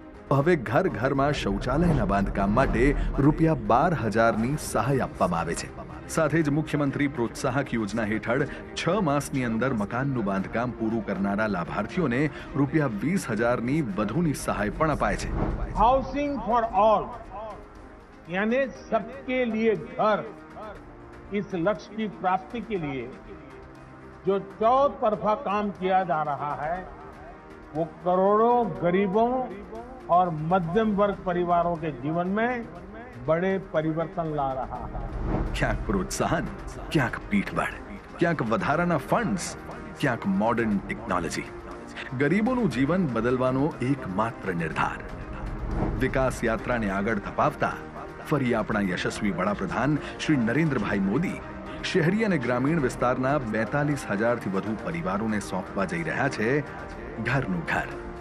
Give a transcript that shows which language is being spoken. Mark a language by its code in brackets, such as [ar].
[gu] હવે ઘર ઘરમાં શૌચાલયના બાંધકામ માટે રૂપિયા 12,000ની સહાય આપવામાં આવે છે. સાથે જ મુખ્યમંત્રી પ્રોત્સાહક યોજના હેઠળ 6 માસની અંદર મકાનનું બાંધકામ પૂરું કરનારા લાભાર્થીઓને રૂપિયા 20,000ની વધુની સહાય પણ અપાય છે. [hi] हाउसिंग फॉर ऑल यानी सबके लिए घर, इस लक्ष्य की प्राप्ति के लिए जो चौतरफा काम किया जा रहा है वो करोड़ों गरीबों और मध्यम वर्ग परिवारों के जीवन में बड़े परिवर्तन ला रहा है. [gu] ક્યાંક પ્રોત્સાહન, ક્યાંક પીઠબળ, ક્યાંક વધારાના ફંડ્સ, ક્યાંક મોડર્ન ટેકનોલોજી. ગરીબોનું જીવન બદલવાનો એકમાત્ર નિર્ધાર. વિકાસ યાત્રાને આગળ ધપાવતા ફરી આપણા યશસ્વી વડાપ્રધાન શ્રી નરેન્દ્રભાઈ મોદી શહેરી અને ગ્રામીણ વિસ્તારના 42,000થી વધુ પરિવારોને સોંપવા જઈ રહ્યા છે ઘરનું ઘર.